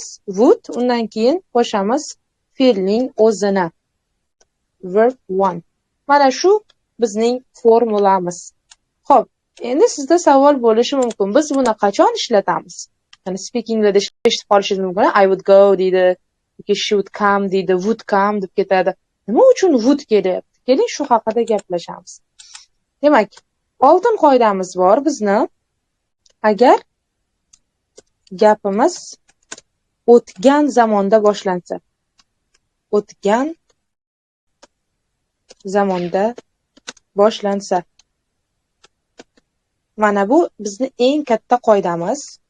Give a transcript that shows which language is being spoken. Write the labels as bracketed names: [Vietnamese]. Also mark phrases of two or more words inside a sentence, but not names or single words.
[Uzbek] Would, undan keyin qo'shamiz fe'lning o'zini. [English] Verb 1. [Uzbek] Mana shu bizning formulamiz. Xo'p, endi sizda savol bo'lishi mumkin. Biz buni qachon ishlatamiz? Ya'ni speakingda eshitib qolishingiz mumkin. [English] I would go [Uzbek] deydi, yoki [English] she would come [Uzbek] deydi, [English] would come [Uzbek] deb ketadi. Nima uchun would kelyapti? Keling, shu haqida gaplashamiz. Demak, oltin qoidamiz bor bizni. Agar gapimiz o'tgan zamonda boshlansa, mana bu bizni eng katta qoidamiz.